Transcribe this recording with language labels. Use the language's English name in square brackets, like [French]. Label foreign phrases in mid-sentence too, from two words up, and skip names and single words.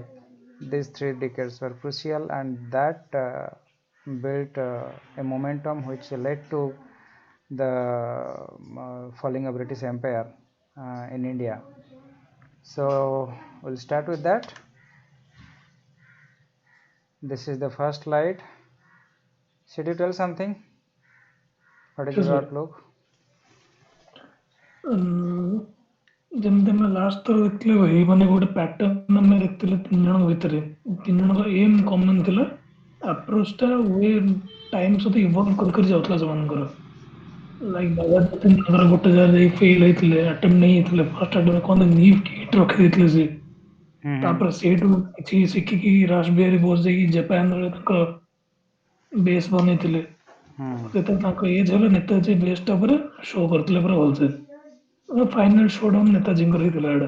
[English] These 3 decades were crucial, and that built a momentum which led to the falling of British Empire in India. So we'll start with that. This is the first slide. Should you tell something? What is Yes, your sir. outlook? [Odia] ଯେମିତି ଆମେ ଲାଷ୍ଟ ଥର ଦେଖିଥିଲେ ଭାଇ ମାନେ ଗୋଟେ ପ୍ୟାଟର୍ନ ଆମେ ଦେଖିଥିଲେ ତିନି ଜଣଙ୍କ ଭିତରେ ତିନି ଜଣଙ୍କ [English] aim common [Odia] ଥିଲା ଆପ୍ରୋଚଟା ୱେ ଟାଇମ୍ ସହିତ ଇଭଲ୍ଭ କରି କରି ଯାଉଥିଲା ସେମାନଙ୍କର ଲାଇକ୍ ବାବା ତାଙ୍କର ଗୋଟେ ଜାଗାରେ ଯାଇ ଫେଲ୍ ହେଇଥିଲେ ଆଟେମ୍ପ ନେଇଯାଇଥିଲେ [English] first attempt [Odia] କହନ୍ତି [English] knee kit [Odia] ରଖିଦେଇଥିଲେ ସେ ତାପରେ ସେଇଠୁ କିଛି ଶିଖିକି ରାସବିହାରୀ ବୋଷ ଯାଇକି ଜାପାନରେ ତାଙ୍କ ବେସ୍ ବନେଇଥିଲେ ଯେତେବେଳେ ତାଙ୍କ ଏଜ୍ ହେଲା ନେତାଜୀ ବେସ୍ଟା ଉପରେ ଶୋ କରିଥିଲେ ପୁରା ଭଲସେ [English] final showdown [Odia] ନେତାଜୀଙ୍କର ହେଇଥିଲା ଏଇଟା